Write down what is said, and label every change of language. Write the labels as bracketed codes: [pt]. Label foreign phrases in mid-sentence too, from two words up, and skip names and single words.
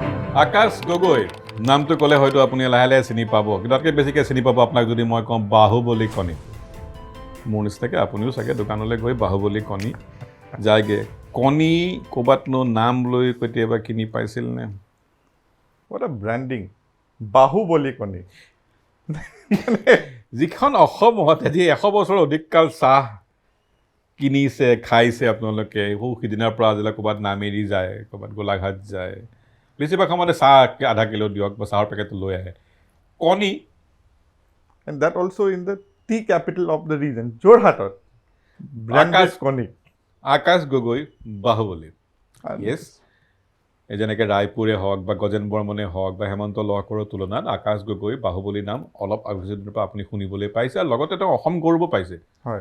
[as] আকাশ গগৈ নামটো ক'লে হয়তো আপুনি লাহে লাহে চিনি পাব, কিন্তু তাতকৈ বেছিকৈ চিনি পাব আপোনাক যদি মই কওঁ বাহুবলী কণী। মোৰ নিচিনাকৈ আপুনিও চাগে দোকানলৈ গৈ বাহুবলী কণী যায়গৈ। কণী ক'ৰবাতনো নাম লৈ কেতিয়াবা কিনি পাইছিল নে? [en] What a branding. [as] বাহুবলী কণী। যিখন অসমত আজি 100 বছৰ অধিক কাল চাহ কিনিছে খাইছে আপোনালোকে, সিদিনাৰ পৰা আজিলৈ ক'ৰবাত নামেৰি যায়, ক'ৰবাত গোলাঘাট যায়, বেছিভাগ সময়তে চাহ আধা কিলো দিয়ক বা চাহৰ পেকেটটো লৈ আহে। কণী [en] And that also in the tea capital of the region, [as] যোৰহাটত branded কণী। আকাশ গগৈ বাহুবলী। য়েছ, যেনেকৈ ৰায়পুৰে হওক বা গজেন বৰ্মনে হওক বা হেমন্ত লহকৰৰ তুলনাত আকাশ গগৈ বাহুবলী নাম অলপ আগৰ পৰা আপুনি শুনিবলৈ পাইছে, আৰু লগতে তেওঁ অসম গৌৰৱো পাইছে। হয়।